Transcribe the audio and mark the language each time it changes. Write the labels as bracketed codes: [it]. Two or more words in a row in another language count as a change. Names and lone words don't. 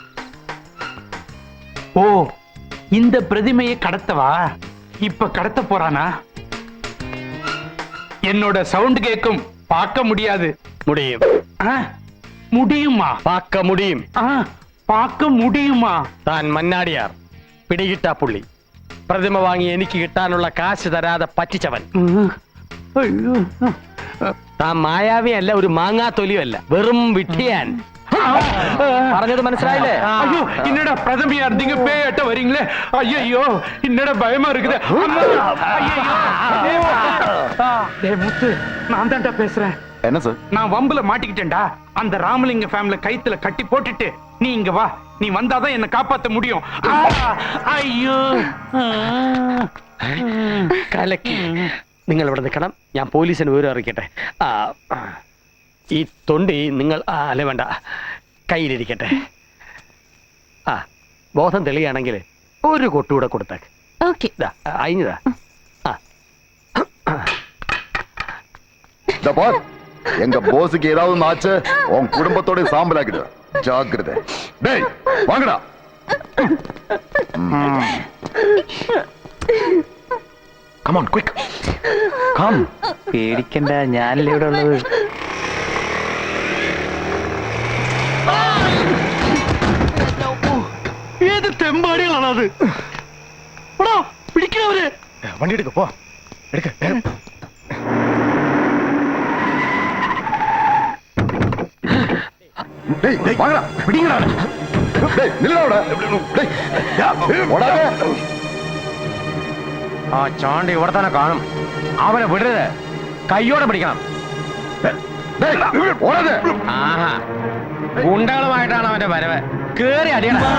[ta] ஓ, இந்த பிரதிமையை கடத்தவா? இப்ப கடத்த போறானா? என்னோட சவுண்ட் கேட்கும், பார்க்க முடியாது. முடியும். முடியுமா? பார்க்க முடியும். பார்க்க முடியுமா? [ml] താൻ മന്നാടിയാർ, പിടികിട്ടാ പുള്ളി. പ്രതിമ വാങ്ങി എനിക്ക് കിട്ടാനുള്ള കാശ് തരാതെ പറ്റിച്ചവൻ. താൻ മായാവിയല്ല, ഒരു മാങ്ങാ തൊലിയല്ല, വെറും വിട്ടിയാൻ. പറഞ്ഞത് മനസ്സിലായില്ലേ? [ta] ஐயோ, என்னடா பிரதமையா இருந்தீங்க பேட்ட வரீங்களே? ஐயோ, என்னடா பயமா இருக்குது. டேய் முத்து, நான் தான்டா பேசுறேன். என்ன சார்? நான் வம்புல மாட்டிக்கிட்டேன்டா. அந்த ராமலிங்க ஃபேமிலி கைத்துல கட்டி போட்டுட்டு நீ இங்க வா. நீ வந்தாதான் என்ன காப்பாத்த முடியும். ஐயோ, [ml] കലക്കി. നിങ്ങൾ ഇവിടെ നിൽക്കണം, ഞാൻ പോലീസിന് വിവരം അറിയിക്കട്ടെ. ഈ തൊണ്ടി നിങ്ങൾ അല്ല വേണ്ട, കയ്യിലിരിക്കട്ടെ. ബോധം തെളിയാണെങ്കിൽ ഒരു കൊട്ടുകൂടെ കൊടുത്തേക്ക്. ഓക്കെ. അയിഞ്ഞതാ. [ta] எங்க போஸுக்கு ஏதாவது ஆச்சு உன் குடும்பத்தோட சாம்பலாக்கிடு. ஜாக்கிரதை. டேய் வாங்கடா. [en] Come on, quick. Come. [ml] പേടിക്കണ്ട, ഞാനല്ലേ ഇവിടെ ഉള്ളത്. ഏത് തെമ്പാടികളാണ് അത്? പിടിക്കണവര്. [ta] வண்டி எடுக்க போ. எடுக்க. டேய் வாங்கடா. பிடிங்கடா. டேய் நில்லடா. டேய் ஓடாதே. [ml] ആ ചാണ്ടി ഇവിടെ തന്നെ കാണും. അവനെ വിടരുത്, കയ്യോടെ പിടിക്കണം. [ta] டேய் ஓடாதே. [ml] ആഹാ, ഗുണ്ടകളുമായിട്ടാണ് അവന്റെ വരവ്. കേറി അടിയണ.